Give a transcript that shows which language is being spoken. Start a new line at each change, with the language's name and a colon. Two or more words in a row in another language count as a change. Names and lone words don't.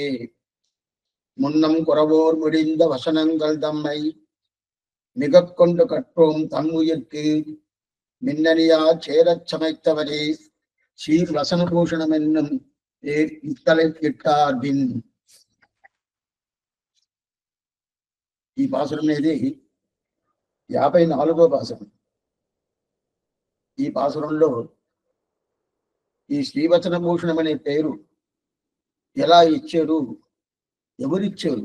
Tamil: முன்னம் குறவோர் முடிந்த வசனங்கள் தம்மை மிக கொண்டு கற்றோம் தம் உயிர்க்கு மின்னணியா சேரச் சமைத்தவரே சீர் வசனபூஷணம் என்னும் இத்தலை கிட்டார் பின்.
Telugu: ఈ పాసురం అనేది 54వ పాసురం. ఈ పాసురంలో ఈ శ్రీవచన భూషణం అనే పేరు ఎలా ఇచ్చారు, ఎవరిచ్చారు